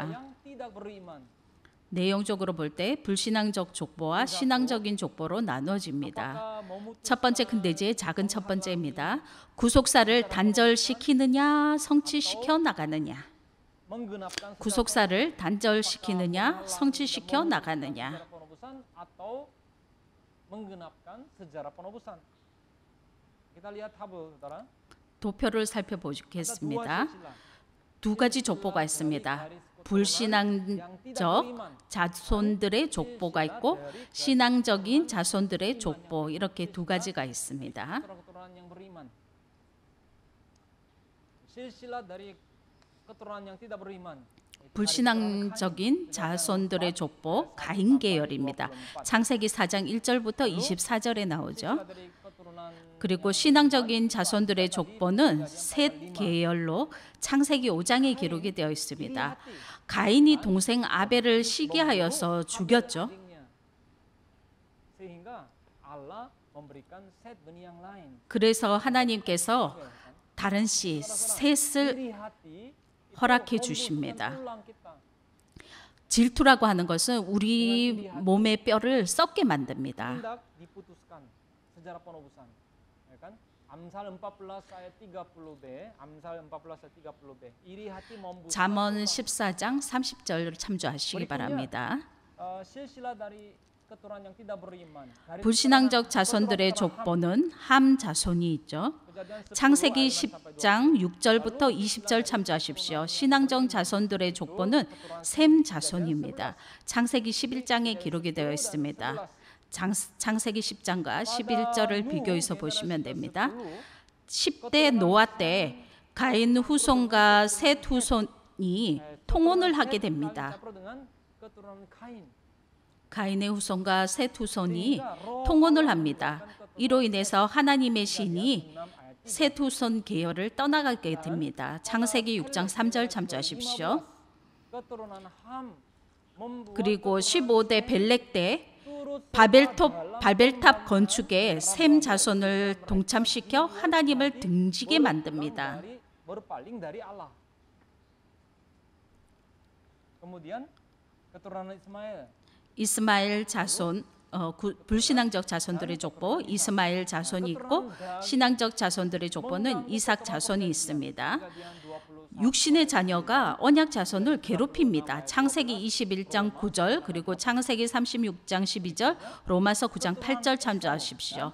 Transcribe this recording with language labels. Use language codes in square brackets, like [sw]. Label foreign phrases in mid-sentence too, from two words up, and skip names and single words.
[id] yang tidak beriman. [ko] 내용적으로 볼 때 불신앙적 족보와 신앙적인 족보로 나눠집니다. 첫 번째 큰 대지의 작은 첫 번째입니다. 구속사를 단절시키느냐 성취시켜 나가느냐. [id] Menggenapkan [ko] 구속사를 단절시키느냐 성취시켜 나가느냐. [id] sejarah penebusan atau menggenapkan sejarah penebusan. Kita lihat tabel, saudara. [ko] 도표를 [id] Ada dua [ko] 살펴보겠습니다. [id] silsilah. [ko] 두 가지 족보가 있습니다. 불신앙적 자손들의 족보가 있고 신앙적인 자손들의 족보 이렇게 두 가지가 있습니다. [id] Keturunan yang beriman. Silsilah dari keturunan yang tidak beriman. [ko] 불신앙적인 자손들의 족보 가인 계열입니다. 창세기 4장 1절부터 24절에 나오죠. [id] Dari keturunan [ko] 그리고 신앙적인 자손들의 족보는 셋 계열로 창세기 5장에 기록이 되어 있습니다. 가인이 동생 아벨을 시기하여서 죽였죠. [id] sehingga Allah memberikan Set benih yang lain. [ko] 그래서 하나님께서 다른 씨 셋을 [id] Iri hati [ko] 허락해 주십니다. [id] tulang kita. [ko] 질투라고 하는 것은 우리 몸의 뼈를 썩게 만듭니다. [id] Hendak diputuskan sejarah penebusan. Ya kan? Amsal 14 ayat 30b, Amsal 14 ayat 30b. Iri hati membuat [ko] 잠언 14장 30절을 참조하시기 바랍니다. [id] silsilah dari keturunan yang tidak beriman. Dari [ko] 불신앙적 자손들의 족보는 함 자손이 있죠. 창세기 10장 6절부터 20절 참조하십시오. 신앙적 자손들의 족보는 셈 자손입니다. 창세기 11장에 기록이 되어 있습니다. 창세기 10장과 11절을 비교해서 보시면 됩니다. 10대 노아 때 가인 후손과 셋 후손이 통혼을 하게 됩니다. [id] dengan keturunan Kain. [ko] 가인의 후손과 셋 후손이 통혼을 합니다. 이로 인해서 하나님의 신이 셋 후손 계열을 떠나가게 됩니다. 창세기 6장 3절 참조하십시오. [id] Keturunan Ham membuat [ko] 그리고 15대 벨렉 때 [id] turut [ko] 바벨탑 건축에 셈 자손을 동참시켜 하나님을 등지게 만듭니다. [id] dari berpaling dari Allah. Kemudian keturunan Ismail. [ko] 이스마엘 자손 불신앙적 자손들의 족보 이스마엘 자손이 있고 신앙적 자손들의 족보는 이삭 자손이 있습니다. 육신의 자녀가 언약 자손을 괴롭힙니다. 창세기 21장 9절 그리고 창세기 36장 12절 로마서 9장 8절 참조하십시오.